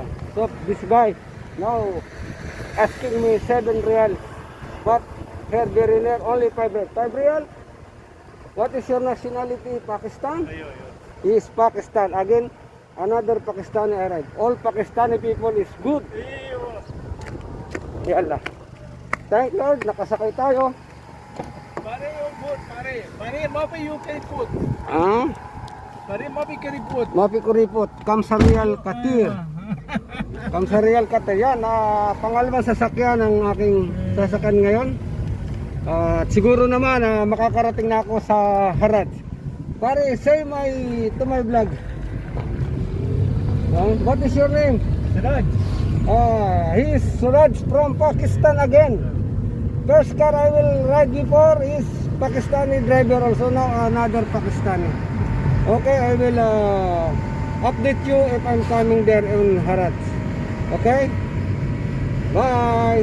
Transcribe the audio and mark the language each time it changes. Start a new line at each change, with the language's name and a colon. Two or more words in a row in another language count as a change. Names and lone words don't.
English: So this guy now asking me 7 Riyal, but here very near only 5 Riyal. 5 Riyal? What is your nationality? Pakistan? He is Pakistan. Again, another Pakistani arrived. All Pakistani people is good.
Arabic: Ya Allah.
English: Thank Lord,
Filipino: nakasakay tayo. Pare yung food, pare. Pare, mapi UK food. Pare, mapi keripot. Mapi kuripot.
Arabic: خمسة ريال كثير. خمسة ريال كثير.
Filipino: Yan, pangalawang sasakyan ng aking sasakyan ngayon. Siguro naman makakarating na ako sa Harad. Pare,
English: say to my vlog. What is your name? Suraj. He is Suraj from Pakistan again. First car I will ride before is Pakistani driver, also now another Pakistani. Okay, I will update you if I'm coming there in Harad. Okay? Bye!